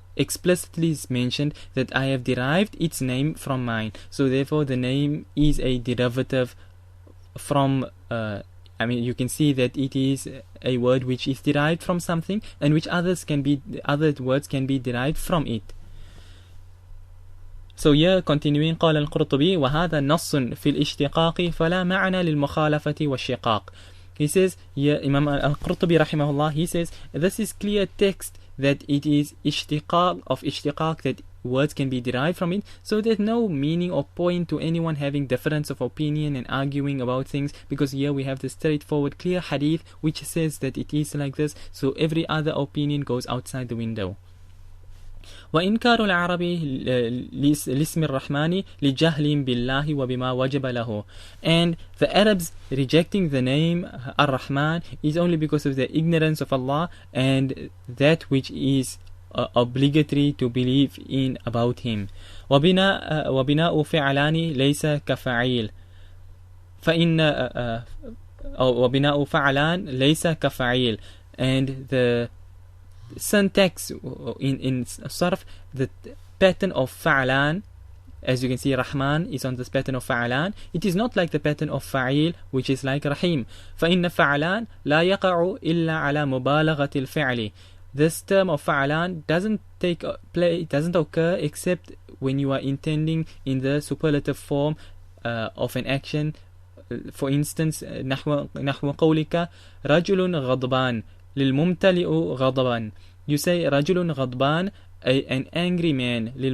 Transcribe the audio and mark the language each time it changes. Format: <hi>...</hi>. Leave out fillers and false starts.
<en>explicitly is mentioned that I have derived its name from mine. So therefore the name is a derivative from you can see that it is a word which is derived from something, and which other words can be derived from it. So here continuing,</en> <ar>قال القرطبي وهذا نص في الاشتقاق فلا معنى للمخالفة والشقاق.</ar> <en>He says, here Imam al-Qurtubi rahimahullah, he says, this is clear text that it is ishtiqaq, that words can be derived from it, so there's no meaning or point to anyone having difference of opinion and arguing about things, because here we have the straightforward clear hadith which says that it is like this, so every other opinion goes outside the window.</en> <ar>وإنكار العرب لاسم الرحمن لجهل بالله وبما وجب له.</ar> <en>And the Arabs rejecting the name Ar-Rahman is only because of their ignorance of Allah and that which is obligatory to believe in about Him.</en> <ar>وبناء فعلان ليس كفعيل فإن وبناء فعلان ليس كفعيل.</ar> <en>And the syntax in Sarf, the pattern of Fa'alan, as you can see, Rahman is on this pattern of Fa'alan. It is not like the pattern of Fa'il, which is like Rahim.</en> <ar>فَإِنَّ فَعَلان لَا يَقَعُ إِلَّا عَلَى مُبَالَغَةِ الْفِعْلِ.</ar> <en>This term of Fa'alan doesn't occur except when you are intending in the superlative form of an action. For instance,</en> <ar>نحو قولك رجل غضبان للممتلئ غضبا.</ar> <en>You say</en> <ar>رجل غضبان,</ar> <en>an angry man.</en>